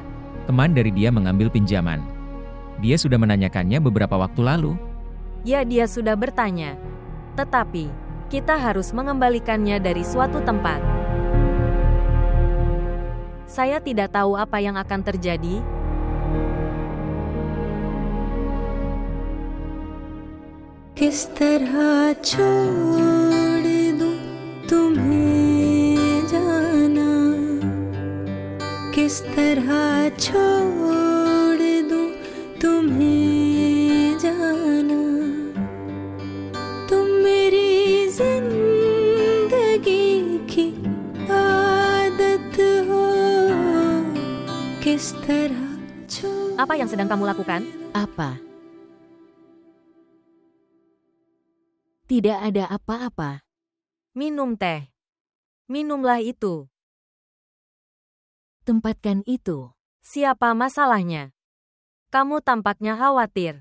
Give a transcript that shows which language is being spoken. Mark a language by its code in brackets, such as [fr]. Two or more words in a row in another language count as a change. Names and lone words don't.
[id] Teman dari dia mengambil pinjaman. Dia sudah menanyakannya beberapa waktu lalu. Ya, dia sudah bertanya. Tetapi, kita harus mengembalikannya dari suatu tempat. Saya tidak tahu apa yang akan terjadi. [hi] किस तरह छोड़ दूं तुम्हें जाना किस तरह छोड़ दूं तुम्हें जाना तुम मेरी जिंदगी की आदत हो किस तरह छोड़ [id] Apa yang sedang kamu lakukan? Apa? Tidak ada apa-apa. Minum teh. Minumlah itu. Tempatkan itu. Siapa masalahnya? Kamu tampaknya khawatir.